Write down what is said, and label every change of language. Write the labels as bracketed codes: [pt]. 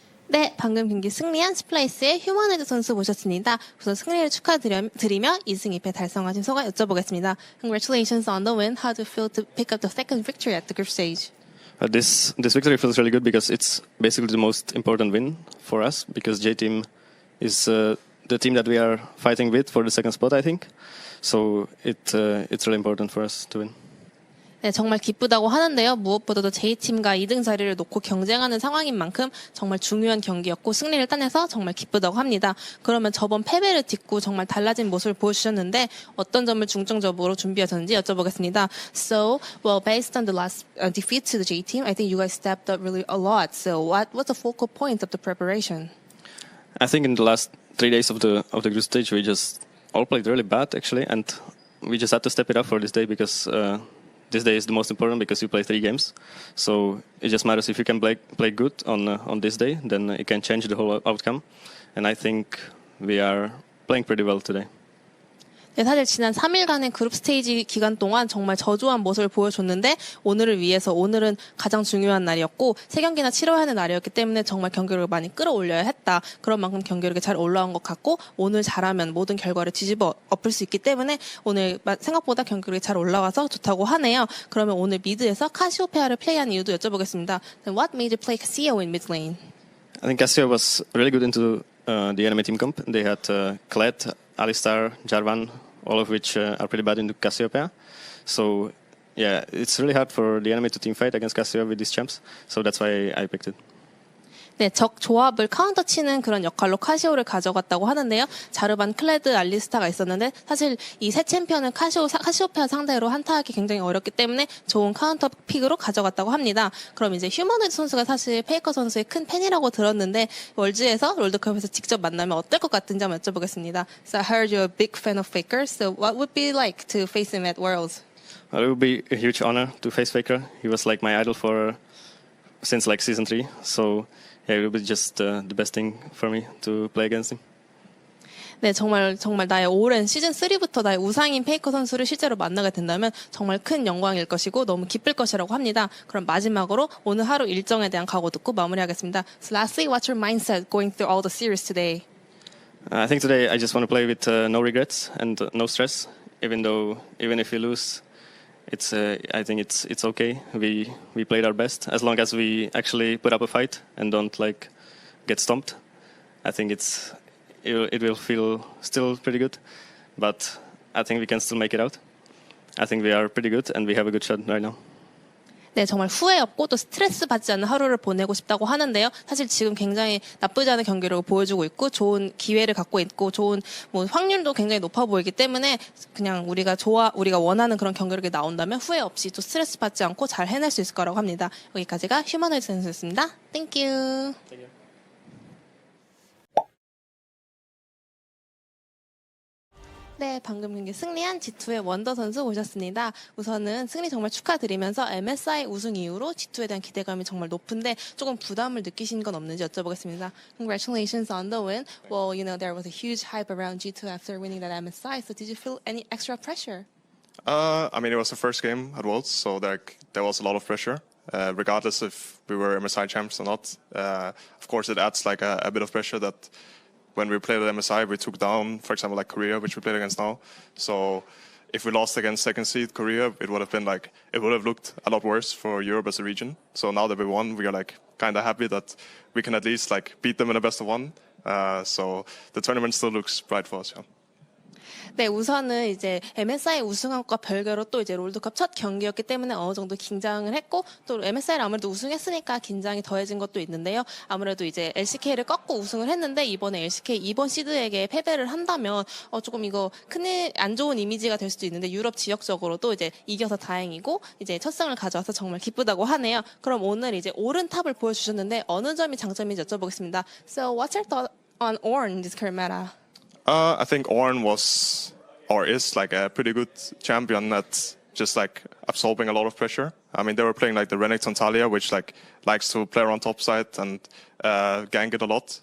[ko] 네, 방금 경기 승리한 스플라이스의 휴머네드 선수 모셨습니다. 우선 승리를 축하드리며 2승 2패 달성하신 소감 여쭤보겠습니다. [en] Congratulations on the win. How do you feel to pick up the second victory at the group stage? This victory feels really good because it's basically the most important win for us because J-Team is the team that we are fighting with for the second spot, I think. So it's really important for us to win. [ko] 네, 정말 기쁘다고 하는데요. 무엇보다도 J팀과 2등 자리를 놓고 경쟁하는 상황인 만큼 정말 중요한 경기였고 승리를 따내서 정말 기쁘다고 합니다. 그러면 저번 패배를 딛고 정말 달라진 모습을 보여주셨는데 어떤 점을 중점적으로 준비하셨는지 여쭤보겠습니다. [en] So, well, based on the last defeat to the J-team, I think you guys stepped up really a lot. So, what's the focal point of the preparation? I think in the last 3 days of the group stage, we just all played really bad actually, and we just had to step it up for this day because this day is the most important because you play 3 games. So it just matters if you can play good on this day, then it can change the whole outcome. And I think we are playing pretty well today. [ko] 네, 사실 지난 3일간의 그룹 스테이지 기간 동안 정말 저조한 모습을 보여줬는데 오늘을 위해서 오늘은 가장 중요한 날이었고 3경기나 치러야 하는 날이었기 때문에 정말 경기력을 많이 끌어올려야 했다. 그런 만큼 경기력이 잘 올라온 것 같고 오늘 잘하면 모든 결과를 뒤집어 엎을 수 있기 때문에 오늘 생각보다 경기력이 잘 올라와서 좋다고 하네요. 그러면 오늘 미드에서 카시오페아를 플레이한 이유도 여쭤보겠습니다. [en] Then what made you play Casio in mid lane? I think Casio was really good into the enemy team comp. They had Kled, Alistar, Jarvan, all of which are pretty bad into Cassiopeia. So, yeah, it's really hard for the enemy to team fight against Cassiopeia with these champs. So that's why I picked it. [ko] 네, 적 조합을 카운터 치는 그런 역할로 카시오를 가져갔다고 하는데요. 자르반, 클레드, 알리스타가 있었는데 사실 이 세 챔피언은 카시오페아 상대로 한타하기 굉장히 어렵기 때문에 좋은 카운터 픽으로 가져갔다고 합니다. 그럼 이제 휴머노이드 선수가 사실 페이커 선수의 큰 팬이라고 들었는데 월즈에서 롤드컵에서 직접 만나면 어떨 것 같은지 한번 여쭤보겠습니다. [en] So I heard you're a big fan of Faker. So what would it be like to face him at Worlds? Well, it would be a huge honor to face Faker. He was like my idol since like season 3. So yeah, it would be just the best thing for me to play against him. [ko] 네, 정말 나의 오랜 시즌 3부터 나의 우상인 페이커 선수를 실제로 만나게 된다면 정말 큰 영광일 것이고 너무 기쁠 것이라고 합니다. 그럼 마지막으로 오늘 하루 일정에 대한 각오 듣고 마무리하겠습니다. [en] So lastly, what's your mindset going through all the series today? I think today I just want to play with no regrets and no stress. Even if we lose, I think it's okay. We played our best as long as we actually put up a fight and don't like get stomped. I think it will feel still pretty good, but I think we can still make it out. I think we are pretty good and we have a good shot right now. [ko] 네, 정말 후회 없고 또 스트레스 받지 않는 하루를 보내고 싶다고 하는데요. 사실 지금 굉장히 나쁘지 않은 경기력을 보여주고 있고 좋은 기회를 갖고 있고 좋은 확률도 굉장히 높아 보이기 때문에 그냥 우리가 원하는 그런 경기력이 나온다면 후회 없이 또 스트레스 받지 않고 잘 해낼 수 있을 거라고 합니다. 여기까지가 휴머노이드 선수였습니다. [en] Thank you. Thank you. [ko] 네, 방금 경기 승리한 G2의 원더 선수 오셨습니다. 우선은 승리 정말 축하드리면서 MSI 우승 이후로 G2에 대한 기대감이 정말 높은데 조금 부담을 느끼신 건 없는지 여쭤보겠습니다. [en] Congratulations on the win. Well, there was a huge hype around G2 after winning that MSI. So did you feel any extra pressure? I mean, it was the first game at Worlds, so there was a lot of pressure, regardless if we were MSI champs or not. Of course, it adds like a bit of pressure that when we played at MSI, we took down, for example, like Korea, which we played against now. So if we lost against second seed Korea, it would have looked a lot worse for Europe as a region. So now that we won, we are like kind of happy that we can at least like beat them in a best of one. So the tournament still looks bright for us. Yeah. [ko] 네, 우선은 이제 MSI 우승한 것과 별개로 또 이제 롤드컵 첫 경기였기 때문에 어느 정도 긴장을 했고 또 MSI를 아무래도 우승했으니까 긴장이 더해진 것도 있는데요. 아무래도 이제 LCK를 꺾고 우승을 했는데 이번에 LCK 2번 시드에게 패배를 한다면 조금 이거 큰일 안 좋은 이미지가 될 수도 있는데 유럽 지역적으로도 이제 이겨서 다행이고 이제 첫 승을 가져와서 정말 기쁘다고 하네요. 그럼 오늘 이제 오른 탑을 보여주셨는데 어느 점이 장점인지 여쭤보겠습니다. [en] So what's your thought on Ornn in this current meta? I think Ornn is like a pretty good champion that's just like absorbing a lot of pressure. I mean, they were playing like the Renekton Talia, which like likes to play around top side and gank it a lot.